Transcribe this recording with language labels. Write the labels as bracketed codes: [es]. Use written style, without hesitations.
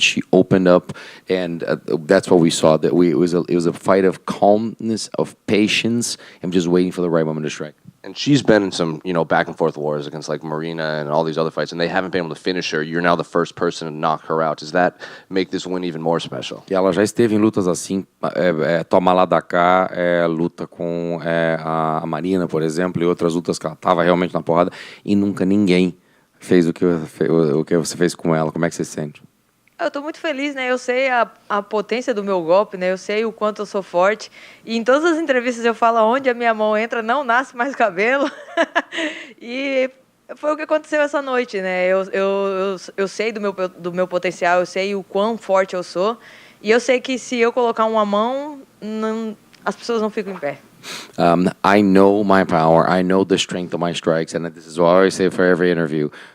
[en] She opened up, and that's what we saw. That it was a fight of calmness, of patience, and just waiting for the right moment to strike. And she's been in some, back and forth wars against like Marina and all these other fights, and they haven't been able to finish her. You're now the first person to knock her out. Does that make this win even more special? [pt] E ela já esteve em lutas assim, toma lá da cá, luta com a Marina, por exemplo, e outras lutas que ela estava realmente na porrada, e nunca ninguém fez o que você fez com ela. Como é que você se sente? Eu estou muito feliz, né? Eu sei a potência do meu golpe, né? Eu sei o quanto eu sou forte. E em todas as entrevistas eu falo, onde a minha mão entra, não nasce mais cabelo. E foi o que aconteceu essa noite, né? Eu sei do meu potencial, eu sei o quão forte eu sou. E eu sei que se eu colocar uma mão, as pessoas não ficam em pé. [en] I know my power. I know the strength of my strikes. And this is what I always say for every interview.